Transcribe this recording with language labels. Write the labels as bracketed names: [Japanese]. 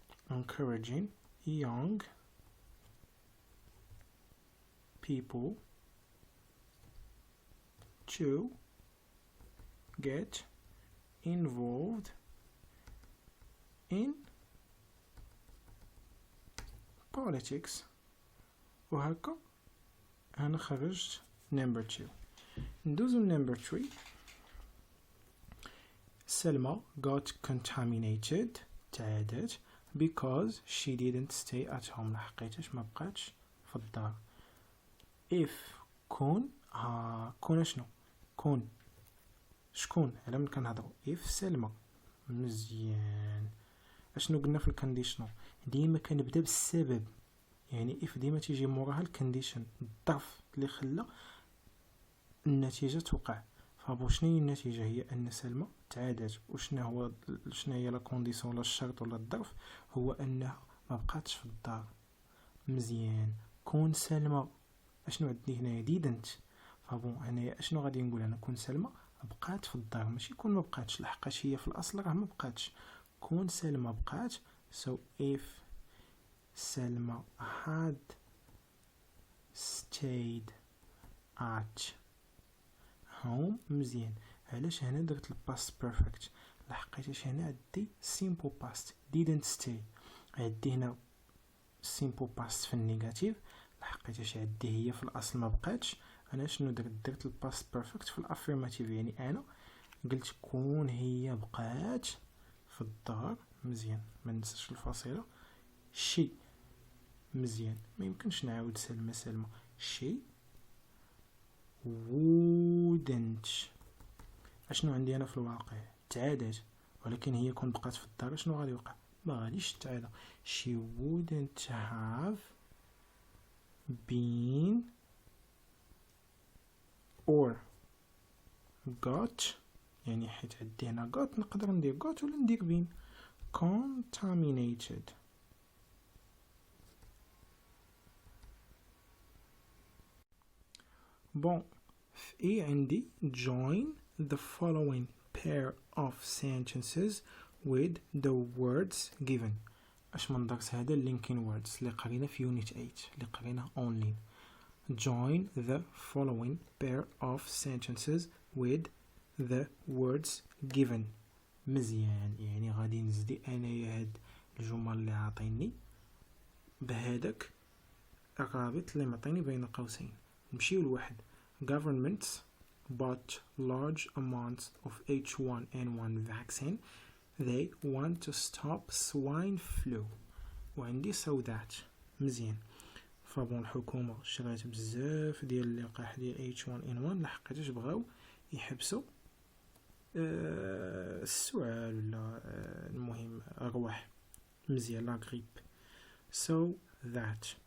[English] encouraging young people to get involved in politics. [Arabic] وهكا أنا خرجت number 2. ندوزو number 3. [English] Selma got contaminated [Arabic] تعادت [English] because she didn't stay at home. [Arabic] لحقيتش ما بقاتش في الدار. if كون كون شنو؟ كون شكون؟ على من كنهضرو if سلمى. مزيان اشنو قلنا في الكونديشنال؟ ديما كنبدا بالسبب. يعني if ديما تيجي موراها الكونديشن الظرف اللي خلى النتيجه توقع. فبو شنو هي النتيجه؟ هي ان سلمى تعادت. وشنو هي لا كونديسيون ولا الشرط ولا الظرف؟ هو انها ما بقاتش في الدار. مزيان كون سلمى اشنو عندي هنايا؟ didn't. فبون هنايا اشنو غادي نقول؟ انا كون سلمى بقات في الدار ماشي كون ما بقاتش، لحقاش هي في الاصل راه ما بقاتش. كون سلمى بقات [English] so if Salma had stayed at home. [Arabic] مزيان علاش هنا درت الباست بيرفكت؟ لحقيتش هنا عندي [English] simple past didn't stay. [Arabic] عندي هنا simple past في النيجاتيف لحقيتش عندي هي في الاصل ما بقاتش. انا شنو درت الباست بيرفكت في الافيرماتيف. يعني انا قلت كون هي بقات في الدار. مزيان ما ننساش الفاصله شي. مزيان ما يمكنش نعاود سلمى شي wouldn't. اشنو عندي انا في الواقع؟ تعادت. ولكن هي كون بقات في الدار شنو غادي يوقع؟ ما غاديش تتعادى. [English] she wouldn't have been or got. [Arabic] يعني حيت عندي هنا got نقدر ندير got ولا ندير been. [English] contaminated. [Arabic] بون في عندي [English] join the following pair of sentences with the words given. [Arabic] اش من درس هذا [English] linking words [Arabic] اللي قرينا في unit 8 اللي قرينا online. [English] join the following pair of sentences with the words given. [Arabic] مزيان يعني غادي نزدي انايا هاد الجمل اللي عاطيني بهذاك الرابط اللي معطيني بين قوسين. نمشيو لواحد. [English] governments bought large amounts of H1N1 vaccine. They want to stop swine flu. [Arabic] وعندي [English] so that. [Arabic] مزيان فبون الحكومة شرات بزاف ديال اللقاح ديال H1N1 لحقاش بغاو يحبسوا السعال ولا المهم الرواح. مزيان لا غريب. [English] so that.